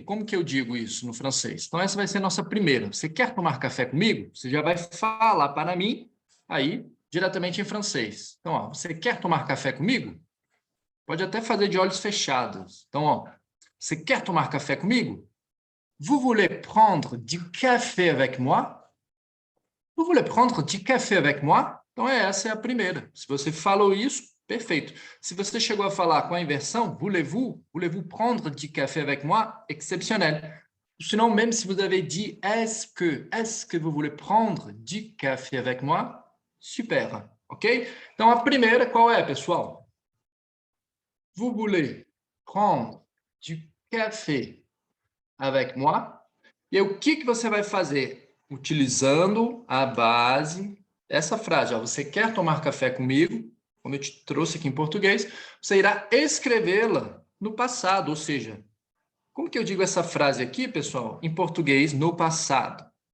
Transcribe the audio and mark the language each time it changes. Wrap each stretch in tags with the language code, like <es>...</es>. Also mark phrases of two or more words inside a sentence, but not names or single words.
<pt>Como que eu digo isso no francês? Então, essa vai ser a nossa primeira. Você quer tomar café comigo? Você já vai falar para mim, aí, diretamente em francês. Então, ó, você quer tomar café comigo? Pode até fazer de olhos fechados. Então, ó, você quer tomar café comigo?</pt> <fr>Vous voulez prendre du café avec moi? Vous voulez prendre du café avec moi?</fr> <pt>Então, essa é a primeira. Se você falou isso, perfeito. Se você chegou a falar com a inversão,</pt> <fr>voulez-vous prendre du café avec moi? Exceptionnel. Sinon, même si vous avez dit est-ce que vous voulez prendre du café avec moi? Super, ok?</fr> <pt>Então, a primeira qual é, pessoal?</pt> <fr>Vous voulez prendre du café avec moi?</fr> <pt>E aí, o que você vai fazer? Utilizando a base, essa frase, ó, você quer tomar café comigo? Como eu te trouxe aqui em português, você irá escrevê-la no passado, ou seja, como que eu digo essa frase aqui, pessoal, em português, no passado?</pt>